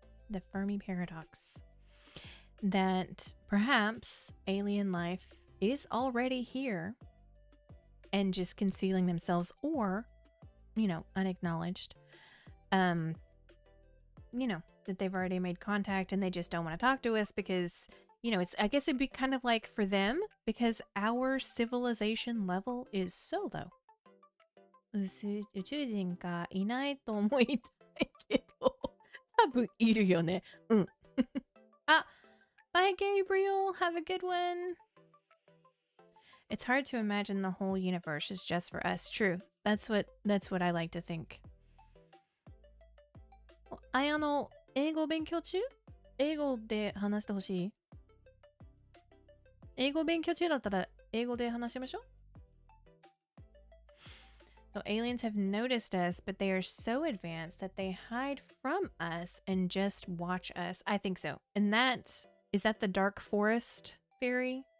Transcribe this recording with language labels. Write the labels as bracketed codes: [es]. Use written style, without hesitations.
[en] The Fermi Paradox. That perhaps alien life is already here and just concealing themselves, or, you know, unacknowledged. You know, that they've already made contact and they just don't want to talk to us because, you know, I guess it'd be kind of like for them, because our civilization level is so low. [ja] 宇宙人がいないと思いたいけど、多分いるよね。 [en] Bye Gabriel, have a good one. It's hard to imagine the whole universe is just for us. True. That's what I like to think. [ja] 英語勉強中？英語で話してほしい？英語勉強中だったら英語で話しましょう。 [en] So aliens have noticed us, but they are so advanced that they hide from us and just watch us. I think so. And is that the dark forest theory?